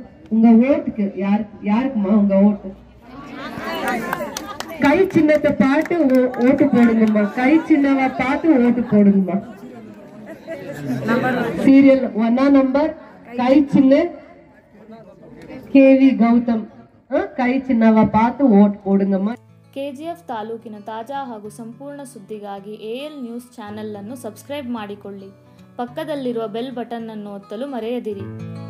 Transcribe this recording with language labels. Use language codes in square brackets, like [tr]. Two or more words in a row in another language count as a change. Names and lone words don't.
[ta] உங்க ஓட்டுக்கு யாருக்குமா உங்க ஓட்டு? கை சின்னத்தை பார்த்து ஓட்டு போடுங்கம்மா. கை சின்னவை பார்த்து ஓட்டு போடுங்கம்மா. சீரியல் 1 நம்பர் கை சின்ன KV ಗೌತಮ್ கை சின்னவ பாத்து ஓட் குடுங்கம்மா. [kn] KGF ತಾಲೂಕಿನ ತಾಜಾ ಹಾಗೂ ಸಂಪೂರ್ಣ ಸುದ್ದಿಗಾಗಿ AL ನ್ಯೂಸ್ ಚಾನೆಲ್ ಅನ್ನು ಸಬ್ಸ್ಕ್ರೈಬ್ ಮಾಡಿಕೊಳ್ಳಿ. ಪಕ್ಕದಲ್ಲಿರುವ ಬೆಲ್ ಬಟನ್ ಅನ್ನು ಒತ್ತಲು ಮರೆಯದಿರಿ.